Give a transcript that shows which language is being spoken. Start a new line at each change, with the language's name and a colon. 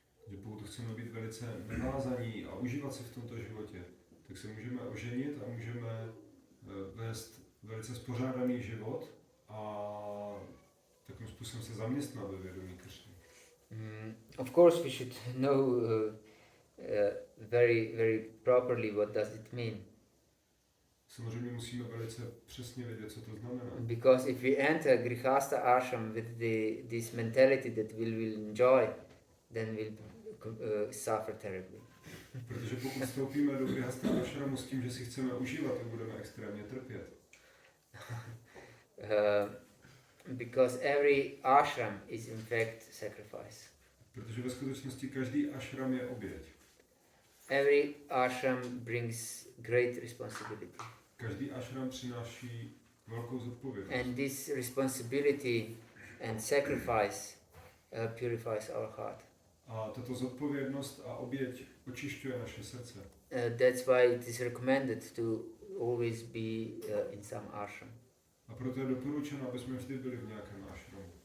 Czech: Že pokud chceme být velice navázaní a užívat si v tomto životě, tak se můžeme oženit a můžeme vést velice spořádaný život a takovým způsobem se zaměstnat ve vědomí Kršny.
English: Of course, we should know very properly what does it mean.
Czech: Samozřejmě musíme velice přesně vědět, co to znamená.
English: Because if we enter Grihastha ashram with this mentality that we will enjoy, then we'll suffer terribly.
Czech: Protože pokud vstoupíme do Grihastha ashramu s tím, že si chceme užívat, tak budeme extrémně trpět.
English: Because every ashram is in fact sacrifice.
Czech: Protože ve skutečnosti každý ashram je oběť.
English: Every ashram brings great responsibility.
Czech: Každý ashram přináší velkou zodpovědnost.
English: And this responsibility and sacrifice purifies our heart.
Czech: A tato zodpovědnost a oběť očišťuje naše srdce.
English: That's why it is recommended to always be in some ashram.
Czech: A proto je doporučeno, aby jsme vždy byli v nějakém ashramu.